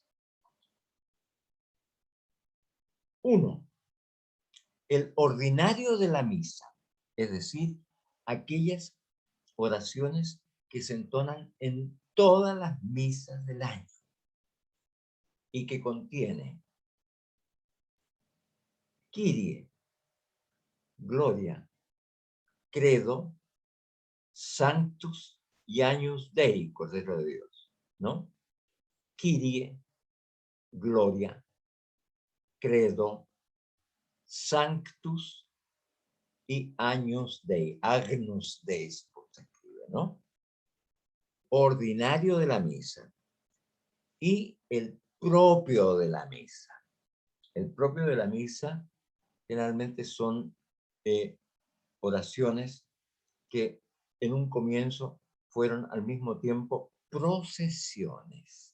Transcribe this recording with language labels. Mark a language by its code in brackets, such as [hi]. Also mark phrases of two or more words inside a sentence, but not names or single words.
[es] Uno, el ordinario de la misa, es decir, aquellas oraciones que se entonan en todas las misas del año y que contiene Kyrie, Gloria, Credo, Sanctus y Agnus Dei, Cordero de Dios, ¿no? Kyrie, Gloria, Credo, Sanctus y Agnus Dei, Agnus Dei, se escribe, ¿no? Ordinario de la misa y el propio de la misa. El propio de la misa generalmente son oraciones que en un comienzo fueron al mismo tiempo procesiones.